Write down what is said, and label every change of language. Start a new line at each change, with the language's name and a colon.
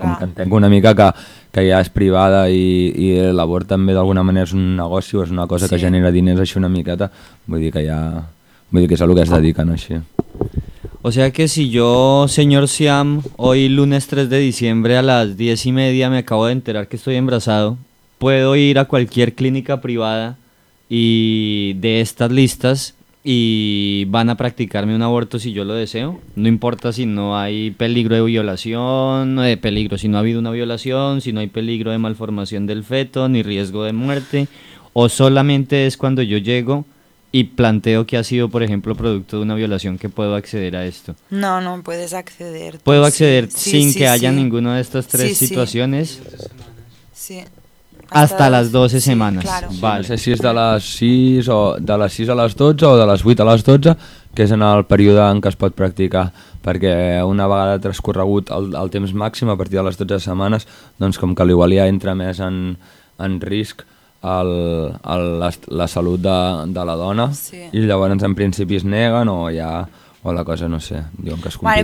Catalan: Com que entenc una mica que ja és privada i l'abort també d'alguna manera és un negoci o és una cosa sí. que genera diners així una miqueta, vull dir que ja, vull dir que és a lo que es dediquen així.
Spanish: O sea que si yo, señor Siam, hoy lunes 3 de diciembre a las 10:30 me acabo de enterar que estoy embarazado, puedo ir a cualquier clínica privada y de estas listas y van a practicarme un aborto si yo lo deseo. No importa si no hay peligro de violación, no hay peligro, si no ha habido una violación, si no hay peligro de malformación del feto, ni riesgo de muerte, o solamente es cuando yo llego y planteo que ha sido, por ejemplo, producto de una violación, que puedo acceder a esto. No, puedes acceder. ¿Puedo acceder sin que haya ninguna de estas tres situaciones? Sí. Hasta las 12 semanas. Claro. Vale. No sé si es de las 6 a las 12 o de las 8 a las 12, que es en el periodo en que
Catalan: es pot practicar. Perquè una vegada transcorregut el temps màxim, a partir de les 12 setmanes, doncs com que l'igual ja entra més en risc, la salut de la dona sí. I llavors en principi es neguen o ja, o la cosa, no sé, diuen que es complica.